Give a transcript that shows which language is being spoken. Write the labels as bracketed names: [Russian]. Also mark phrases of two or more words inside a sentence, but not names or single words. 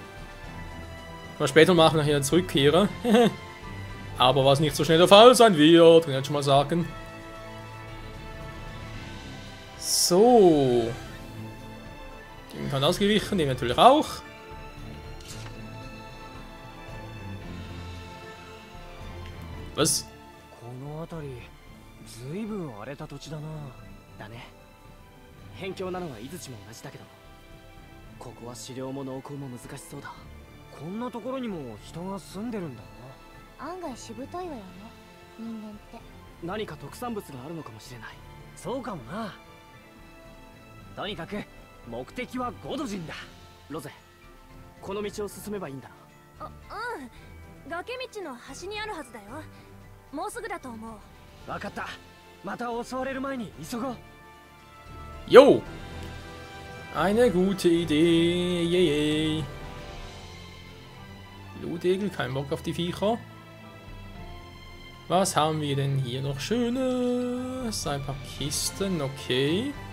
[German] Mal später machen, nachher zurückkehren. Aber was nicht so schnell der Fall sein wird, kann ich jetzt schon mal sagen. So. Den kann ausgewichen, den natürlich auch. Was? [Japanese] この辺りずいぶん荒れた土地だな。だね。辺境なのは井槌も同じだけど、ここは狩猟も農耕も難しそうだ。こんなところにも人が住んでるんだな。案外しぶといわよね、人間って。何か特産物があるのかもしれない。そうかもな。とにかく目的はゴド人だ。ロゼ、この道を進めばいいんだな。うん、崖道の端にあるはずだよ。もうすぐだと思う。分かった。また襲われる前に急ごう。 [German] Jo! Eine gute Idee. Yay. Blutegel, kein Bock auf die Viecher. Was haben wir denn hier noch Schönes? Ein paar Kisten, okay.